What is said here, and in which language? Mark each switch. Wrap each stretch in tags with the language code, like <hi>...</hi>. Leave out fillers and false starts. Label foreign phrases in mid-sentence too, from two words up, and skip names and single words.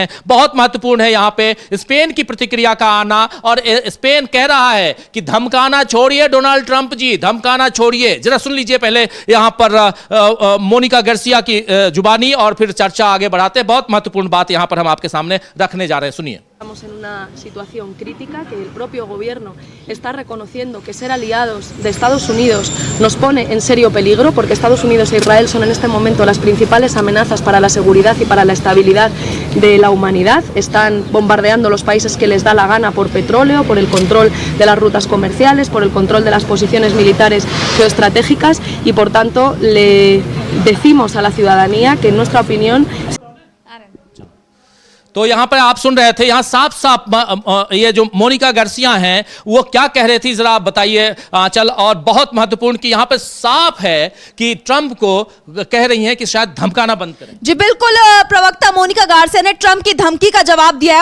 <hi>बहुत महत्वपूर्ण है यहां पे स्पेन की प्रतिक्रिया का आना, और स्पेन कह रहा है कि धमकाना छोड़िए डोनाल्ड ट्रंप जी, धमकाना छोड़िए। जरा सुन लीजिए पहले यहां पर मोनिका गार्सिया की जुबानी और फिर चर्चा आगे बढ़ाते हैं। बहुत महत्वपूर्ण बात यहां पर हम आपके सामने रखने जा रहे हैं, सुनिए।</hi> <es>Estamos en una situación crítica que el propio gobierno está reconociendo que ser aliados de Estados Unidos nos pone en serio peligro, porque Estados Unidos e Israel son en este momento las principales amenazas para la seguridad y para la estabilidad de la humanidad. Están bombardeando los países que les da la gana por petróleo, por el control de las rutas comerciales, por el control de las posiciones militares geoestratégicas y por tanto le decimos a la ciudadanía que en nuestra opinión</es> <hi>तो यहां पर आप सुन रहे थे, यहां साफ साफ ये जो मोनिका गार्सिया हैं वो क्या कह रही थी, जरा आप बताइए आंचल। और बहुत महत्वपूर्ण कि यहां पर साफ है कि ट्रंप को कह रही हैं कि शायद धमकाना बंद करें। जी बिल्कुल, प्रवक्ता मोनिका गार्सिया ने ट्रंप की धमकी का जवाब दिया है।</hi>